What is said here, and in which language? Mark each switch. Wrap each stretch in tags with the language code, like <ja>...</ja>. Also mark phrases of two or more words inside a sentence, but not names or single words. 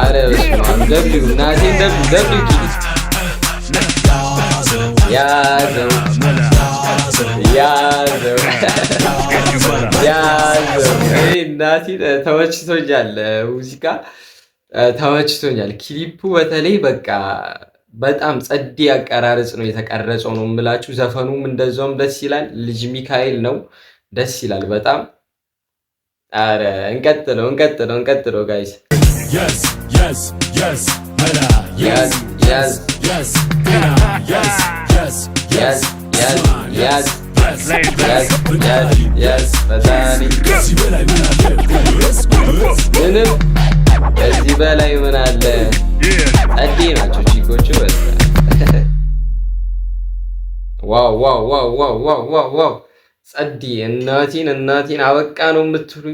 <am>አረ ደብሊው እናቴ ደብሊው ያዘው ያዘው ያዘው። እናቴ ተመችቶኛል፣ ሙዚቃ ተመችቶኛል። ክሊፑ በተለይ በቃ በጣም ጸዴ አቀራረጽ ነው የተቀረጸው ነው የምላችሁ። ዘፈኑም እንደዛውም ደስ ይላል። ልጅ ሚካኤል ነው፣ ደስ ይላል በጣም። አረ እንቀጥለው ጋይስ።</am> <en>yes yes yes mera yes yes yes yes yes yes</en> <am>yes በታኒ ምንም ከዚህ በላይ ምን አለ? ጸዴ ናቸው ቺኮቹ። ዋው ዋው ዋው ዋው ዋው ዋው ጸዴ። እናቴን አበቃ ነው የምትሉኝ?</am>